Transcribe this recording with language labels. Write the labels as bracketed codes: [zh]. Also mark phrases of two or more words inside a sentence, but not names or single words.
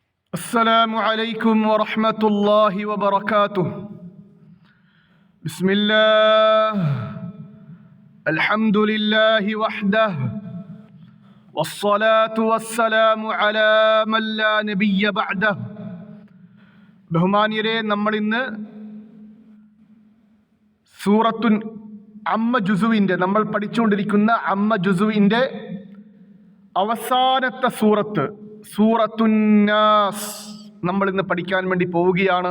[ar] السلام عليكم ورحمة الله وبركاته. بسم الله الحمد لله وحده والصلاة والسلام على من لا نبي بعده. [ml] ബഹുമാനിയരെ, നമ്മൾ ഇന്ന് സൂറത്തുൻ അമ്മ ജുസുവിൻ്റെ നമ്മൾ പഠിച്ചുകൊണ്ടിരിക്കുന്ന അമ്മ ജുസുവിൻ്റെ അവസാനത്തെ സൂറത്തുന്നാസ് നമ്മൾ ഇന്ന് പഠിക്കാൻ വേണ്ടി പോവുകയാണ്.